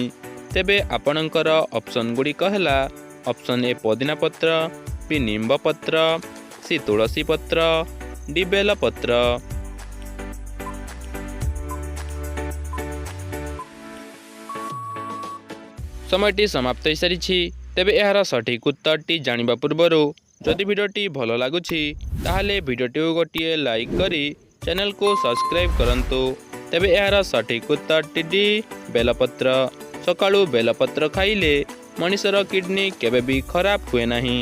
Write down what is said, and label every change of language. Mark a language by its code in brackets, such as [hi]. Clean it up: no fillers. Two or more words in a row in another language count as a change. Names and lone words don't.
[or] ତେବେ ଆପଣଙ୍କର ଅପ୍ସନ୍ ଗୁଡ଼ିକ ହେଲା ଅପ୍ସନ୍ ଏ ପୁଦିନା ପତ୍ର, ବି ନିମ୍ବ ପତ୍ର, ସି ତୁଳସୀ ପତ୍ର, ଡି ବେଲ ପତ୍ର। ସମୟଟି ସମାପ୍ତ ହୋ ସାରି। ତେବେ ଏହାର ସଠିକ୍ ଉତ୍ତରଟି ଜାଣିବା ପୂର୍ବରୁ ଯଦି ଭିଡ଼ିଓଟି ଭଲ ଲାଗୁଛି ତାହେଲେ ଭିଡ଼ିଓଟିକୁ ଗୋଟିଏ ଲାଇକ୍ କରି ଚ୍ୟାନେଲକୁ ସବସ୍କ୍ରାଇବ୍ କରନ୍ତୁ। ତେବେ ଏହାର ସଠିକ୍ ଉତ୍ତରଟି ଡି ବେଲପତ୍ର। ସକାଳୁ ବେଲପତ୍ର ଖାଇଲେ ମଣିଷର କିଡନୀ କେବେ ବି ଖରାପ ହୁଏ ନାହିଁ।